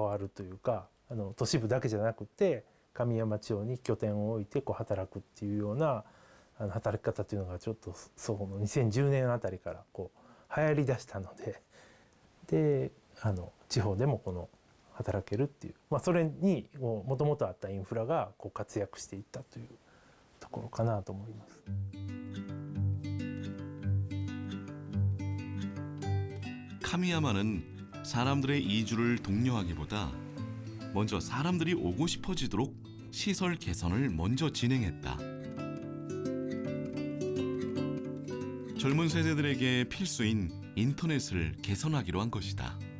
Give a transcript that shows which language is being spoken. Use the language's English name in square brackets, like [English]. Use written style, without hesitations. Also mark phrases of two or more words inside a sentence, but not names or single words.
[Japanese] わるというか都市部だけじゃなくて神山地方に拠点を置いて働くっていうような働き方というのがちょっとその2010年あたりから流行りだしたので、地方でも働けるっていう、それにもともとあったインフラが活躍していったというところかなと思います。 [Korean] 카미야마는 사람들의 이주를 독려하기보다 먼저 사람들이 오고 싶어지도록 시설 개선을 먼저 진행했다. 젊은 세대들에게 필수인 인터넷을 개선하기로 한 것이다.